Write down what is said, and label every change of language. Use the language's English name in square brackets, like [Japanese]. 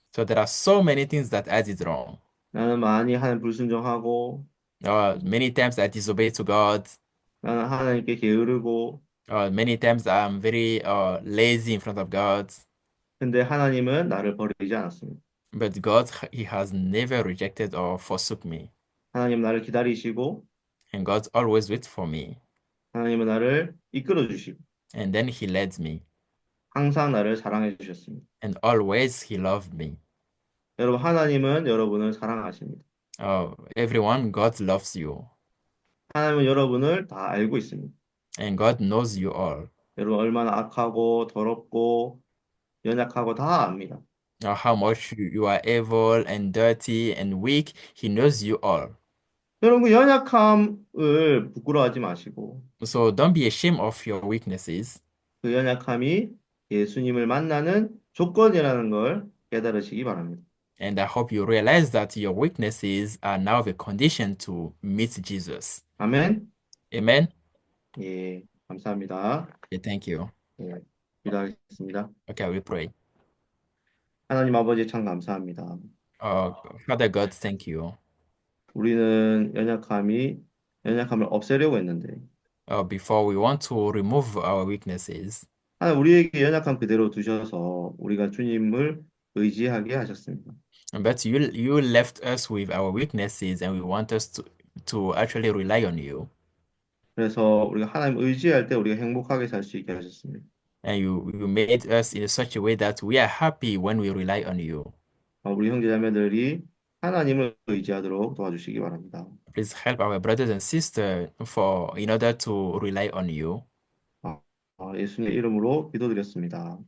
[English] So there are so many things that I did wrong. [Korean] 나는 많이 하나님 불순종하고 [English] Many times I disobeyed to God. [Korean] 나는 하나님께 게으르고 [English] Many times I'm very lazy in front of God. [Korean] 근데 하나님은 나를 버리지 않았습니다. [English] But God, He has never rejected or forsook me. [Korean] 하나님 나를 기다리시고 [English] And God always waits for me. [Korean] 하나님은 나를 이끌어 주시고 [English] And then He led me. [Korean] 항상 나를 사랑해 주셨습니다. [English] And always He loved me. [Korean] 여러분 하나님은 여러분을 사랑하십니다. [English] Everyone, God loves you. [Korean] 하나님은 여러분을 다 알고 있습니다. [English] And God knows you all. [Korean] 여러분 얼마나 악하고 더럽고 연약하고 다 압니다. [English] How much you are evil and dirty and weak, He knows you all. [Korean] 여러분 그 연약함을 부끄러워하지 마시고 [English] So don't be ashamed of your weaknesses. [Korean] 그 연약함이 예수님을 만나는 조건이라는 걸 깨달으시기 바랍니다. [English] And I hope you realize that your weaknesses are now the condition to meet Jesus. [Korean] 아멘. [English] Amen? [Korean] 예, 감사합니다. [English] Okay, thank you. [Korean] 예, 기도하겠습니다. [English] Okay, we pray. [Korean] 하나님 아버지 참 감사합니다. [English] Uh, Father God, thank you. [Korean] 우리는 연약함을 없애려고 했는데, [English] Before we want to remove our weaknesses, [Korean] 하나님 우리에게 연약함 그대로 두셔서 우리가 주님을 의지하게 하셨습니다. [English] but you left us with our weaknesses and we want us to actually rely on you. [Korean] 그래서 우리가 하나님 의지할 때 우리가 행복하게 살 수 있게 하셨습니다. [English] And you made us in such a way that we are happy when we rely on you. [Korean] 우리 형제자매들이 하나님을 의지하도록 도와주시기 바랍니다. [English] Please help our brothers and sisters in order to rely on you. [Korean] 예수님의 이름으로 기도드렸습니다.